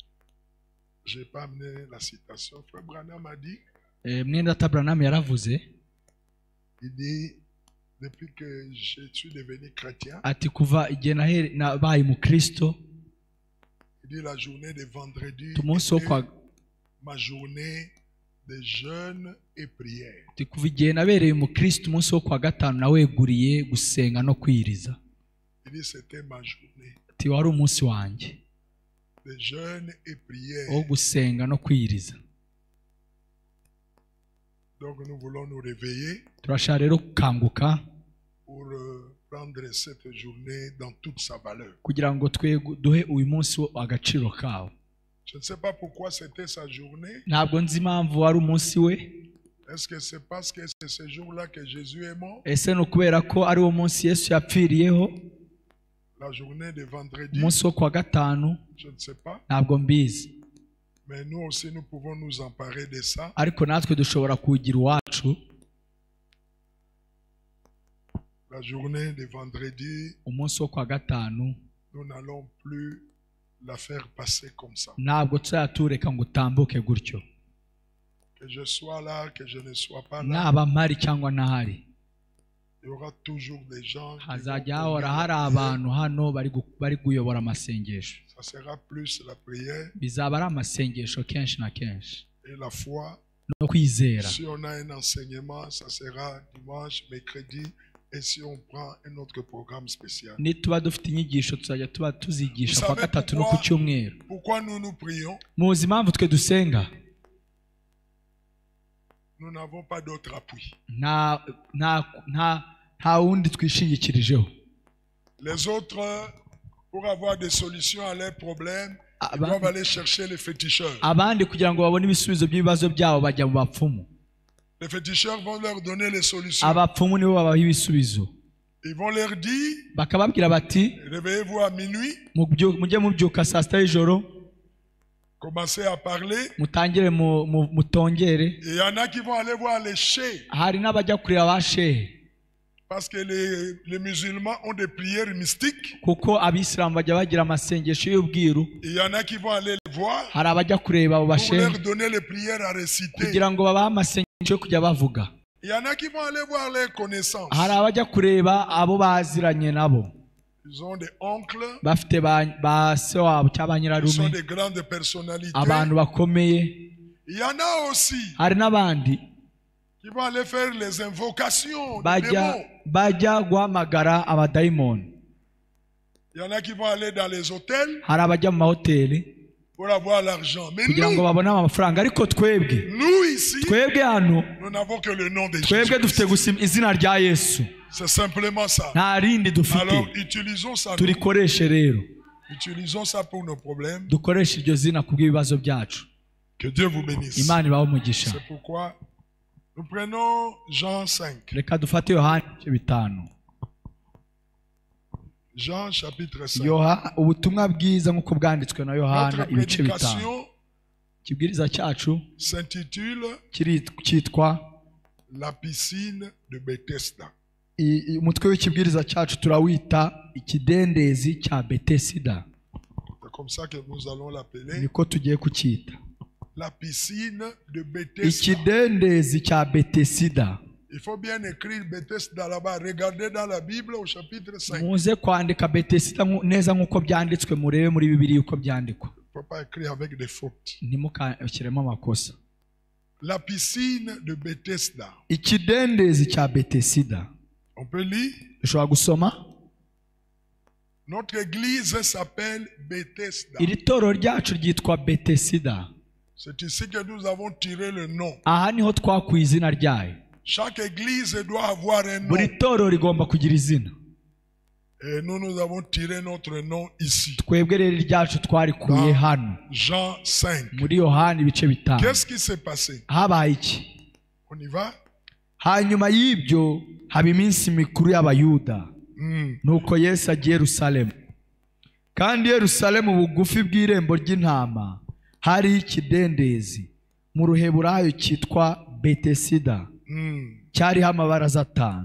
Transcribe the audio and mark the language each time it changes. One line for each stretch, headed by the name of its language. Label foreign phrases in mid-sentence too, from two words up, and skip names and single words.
Kinyarwanda: Mwenda Branham yaravuze. Ati kuva igihe nabaye mu Kristo. Umunsi wo kwa
French: ma journée de jeûne et prière.
Kinyarwanda: Ati kuva igihe nabereye mu Kristo umunsi wo kwa gatanu naweguriye gusenga no kwiriza.
French: C'était ma journée.
Kinyarwanda: Ati wari umunsi wanjye.
French: De jeûne et prière.
Kinyarwanda: Wo gusenga no kwiriza.
French: Donc nous voulons nous réveiller.
Kinyarwanda: Turashaka rero gukanguka.
French: Pour prendre cette journée dans toute sa valeur.
Kinyarwanda: Kugira ngo duhe uyu munsi agaciro kawo.
French: Je ne sais pas pourquoi c'était sa journée.
Kinyarwanda: Ntabwo nzi impamvu wari umunsi we.
French: Est-ce que c'est parce que c'est ce jour-là que Jésus est mort?
Kinyarwanda: Ese no kubera ko ari uwo munsi Yesu yapfiriyeho?
French: La journée de vendredi.
Kinyarwanda: Umunsi wo kwa gatanu.
French: Je ne sais pas.
Kinyarwanda: Ntabwo mbizi.
French: Mais nous aussi nous pouvons nous emparer de ça.
Kinyarwanda: Ariko natwe dushobora kugira iwacu.
French: La journée de vendredi.
Kinyarwanda: Umunsi wo kwa gatanu.
French: Nous n'allons plus la faire passer comme ça.
Kinyarwanda: Ntabwo tuzatureka ngo utambuke gutyo.
French: Que je sois là, que je ne sois pas là.
Kinyarwanda: Naba mpari cyangwa ntahari.
French: Il y aura toujours des gens.
Kinyarwanda: Hazajya hahora hari abantu hano bari kuyobora amasengesho.
French: Ça sera plus la prière.
Kinyarwanda: Bizaba ari amasengesho kenshi na kenshi.
French: Et la foi.
Kinyarwanda: No kwizera.
French: Si on a un enseignement, ça sera dimanche, mercredi. Et si on prend un autre programme spécial.
Kinyarwanda: Nituba dufite inyigisho tuzajya tuba tuzigisha kwa gatatu no ku cyumweru.
French: Pourquoi nous nous prions?
Kinyarwanda: Muzi impamvu twe dusenga?
French: Nous n'avons pas d'autre appui.
Kinyarwanda: Nta wundi twishingikirijeho.
French: Les autres, pour avoir des solutions à leurs problèmes, ils doivent aller chercher les féticheurs.
Kinyarwanda: Abandi kugira ngo babone ibisubizo by'ibibazo byabo bajya mu bapfumu.
French: Les féticheurs vont leur donner les solutions.
Kinyarwanda: Abapfumu nibo babaha ibisubizo.
French: Ils vont leur dire,
Kinyarwanda: bakababwira bati,
French: réveillez-vous à minuit.
Kinyarwanda: Mujye mubyuka saa sita y'ijoro.
French: Commencez à parler.
Kinyarwanda: Mutangire mutongere.
French: Et il y en a qui vont aller voir les chefs.
Kinyarwanda: Hari n'abajya kureba abashehe.
French: Parce que les musulmans ont des prières mystiques.
Kinyarwanda: Kuko abisilamu bajya bagira amasengesho y'ubwiru.
French: Il y en a qui vont aller les voir.
Kinyarwanda: Hari abajya kureba abo bashehe.
French: Pour leur donner les prières à réciter.
Kinyarwanda: Kugira ngo babahe amasengesho yo kujya bavuga.
French: Il y en a qui vont aller voir leurs connaissances.
Kinyarwanda: Hari abajya kureba abo baziranye nabo.
French: Ils ont des oncles.
Kinyarwanda: Bafite ba se wabo cyangwa nyirarume.
French: Ils sont des grandes personnalités.
Kinyarwanda: Abantu bakomeye.
French: Il y en a aussi.
Kinyarwanda: Hari n'abandi
French: qui vont aller faire les invocations.
Kinyarwanda: Bajya guhamagara abadayimoni.
French: Il y en a qui vont aller dans les hôtels.
Kinyarwanda: Hari abajya mu mahoteli
French: pour avoir l'argent. Mais
Kinyarwanda: kugira ngo babone amafaranga. Ariko twebwe,
French: nous ici,
Kinyarwanda: twebwe hano,
French: nous n'avons que le nom de Jésus.
Kinyarwanda: Twebwe dufite gusa izina rya Yesu.
French: C'est simplement ça.
Kinyarwanda: Nta rindi dufite.
French: Alors utilisons ça.
Kinyarwanda: Turikoreshe rero.
French: Utilisons ça pour nos problèmes.
Kinyarwanda: Dukoreshe iryo zina kubw'ibibazo byacu.
French: Que Dieu vous bénisse.
Kinyarwanda: Imana ibahe umugisha.
French: C'est pourquoi nous prenons Jean 5.
Kinyarwanda: Reka dufate Yohana 5.
French: Jean chapitre 5.
Kinyarwanda: Ubutumwa bwiza nk'uko bwanditswe na Yohana ibice 5. Kibwiriza cyacu
French: s'intitule
Kinyarwanda: cyitwa
French: La piscine de Bethesda.
Kinyarwanda: Umutwe w'ikibwiriza cyacu turawita ikidendezi cya Bethesda.
French: C'est comme ça que nous allons l'appeler.
Kinyarwanda: Niko tugiye kucyita.
French: La piscine de Bethesda.
Kinyarwanda: Ikidendezi cya Bethesda.
French: Il faut bien écrire Bethesda là-bas. Regardez dans la Bible au chapitre 5.
Kinyarwanda: Muze kwandika Bethesda neza nk'uko byanditswe murebe muri Bibiliya uko byandikwa.
French: Il ne faut pas écrire avec des fautes.
Kinyarwanda: Ntimukashyiremo amakosa.
French: La piscine de Bethesda.
Kinyarwanda: Ikidendezi cya Bethesda.
French: On peut lire.
Kinyarwanda: Ushobora gusoma.
French: Notre église s'appelle Bethesda.
Kinyarwanda: Iri toro ryacu ryitwa Bethesda.
French: C'est ici que nous avons tiré le nom.
Kinyarwanda: Aha niho twakuye izina ryayo.
French: Chaque église doit avoir un nom.
Kinyarwanda: Buri toro rigomba kugira izina.
French: Et nous avons tiré notre nom ici.
Kinyarwanda: Twebwe rero ryacu twarikuye hano.
French: Jean 5.
Kinyarwanda: Muri Yohana ibice 5.
French: Qu'est-ce qui s'est passé?
Kinyarwanda: Habaye iki?
French: On y va?
Kinyarwanda: Hanyuma y'ibyo haba iminsi mikuru y'Abayuda. Nuko Yesu agiye Yerusalemu. kandi Yerusalemu bugufi bw'irembo ry'intama hari ikidendezi mu ruheburayo cyitwa Betesida cyariho amabaraza 5.